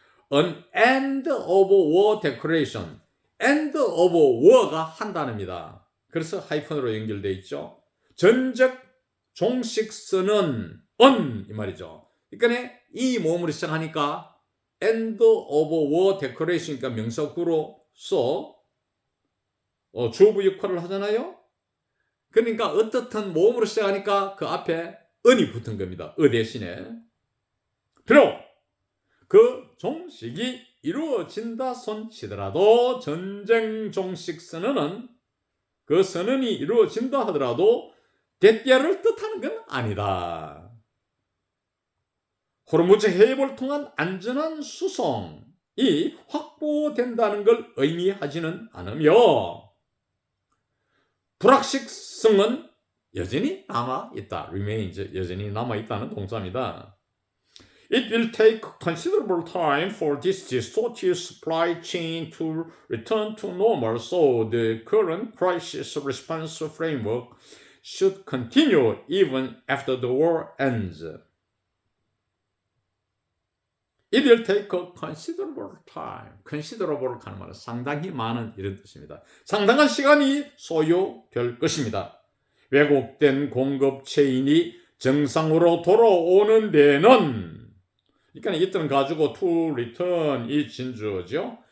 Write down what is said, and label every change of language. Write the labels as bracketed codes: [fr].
[en] An end of war declaration, end of war가 [ko] 한 단어입니다. 그래서 하이픈으로 연결되어 있죠. 전적 종식선은 이 말이죠. 그러니까 이 모음으로 시작하니까 end of war declaration이니까 명사구로서 주어부 역할을 하잖아요. 그러니까 어떻든 모음으로 시작하니까 그 앞에 은이 붙은 겁니다. 대신에. 비록 그 종식이 이루어진다 손치더라도 전쟁 종식 선언은 그 선언이 이루어진다 하더라도 대띠아를 뜻하는 건 아니다. 호르무즈 해협을 통한 안전한 수송이 확보된다는 걸 의미하지는 않으며 불확실성은 여전히 남아있다. remains 여전히 남아있다는 동사입니다. [en] It will take considerable time for this distorted supply chain to return to normal, so the current crisis response framework should continue even after the war ends. It will take a considerable time. [ko] considerable 하는 말은 상당히 많은 이런 뜻입니다. 상당한 시간이 소요될 것입니다. 왜곡된 공급 체인이 정상으로 돌아오는 데는 그러니까 이때는 가지고 to return 이 진주어죠.